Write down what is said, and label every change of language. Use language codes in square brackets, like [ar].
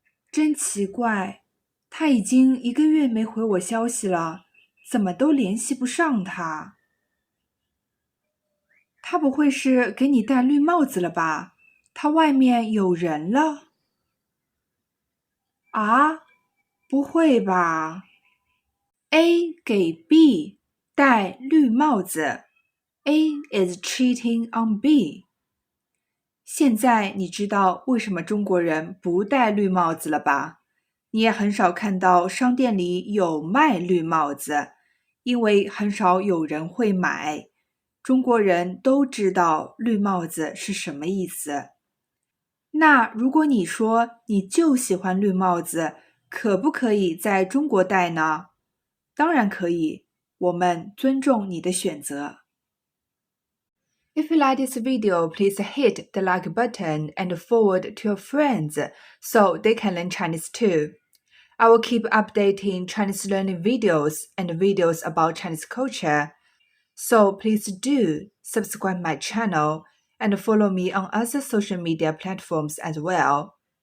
[zh] 真奇怪，他已经1个月没回我消息了，怎么都联系不上他？他不会是给你戴绿帽子了吧？他外面有人了？啊，不会吧？A 给 B 戴绿帽子， [en] A is cheating on B。 [zh] 现在你知道为什么中国人不戴绿帽子了吧？你也很少看到商店里有卖绿帽子，因为很少有人会买。中国人都知道绿帽子是什么意思。那如果你说你就喜欢绿帽子，可不可以在中国戴呢？当然可以，我们尊重你的选择。 [en] If you like this video, please hit the like button and forward to your friends so they can learn Chinese too. I will keep updating Chinese learning videos and videos about Chinese culture. So please do subscribe my channel and follow me on other social media platforms as well.